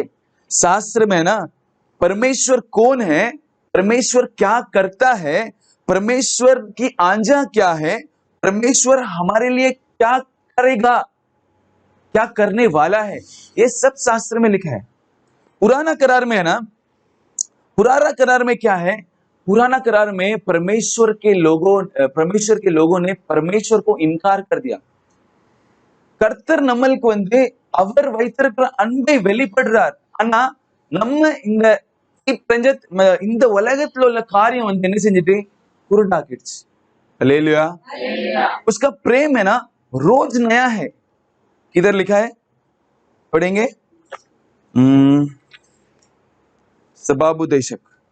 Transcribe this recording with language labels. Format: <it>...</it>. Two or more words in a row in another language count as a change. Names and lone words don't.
<hi>शास्त्र में ना परमेश्वर कौन है, परमेश्वर क्या करता है, परमेश्वर की आज्ञा क्या है, परमेश्वर हमारे लिए क्या करेगा, क्या करने वाला है, ये सब शास्त्र में लिखा है। पुराना करार में है ना, पुराना करार में क्या है? पुराना करार में परमेश्वर के लोगों ने परमेश्वर को इनकार कर दिया।</hi> <ta>கர்த்தர் நம்மளுக்கு அவர் வைத்திருக்கிற அன்பை வெளிப்படுறார். ஆனா நம்ம இந்த உலகத்துல உள்ள காரியம் என்ன செஞ்சுட்டு குருடாக்கிடுச்சு।</ta> <hi>हालेलुया। उसका प्रेम है ना रोज नया है। किधर लिखा है? पढ़ेंगे। सबाबुदेशक</hi>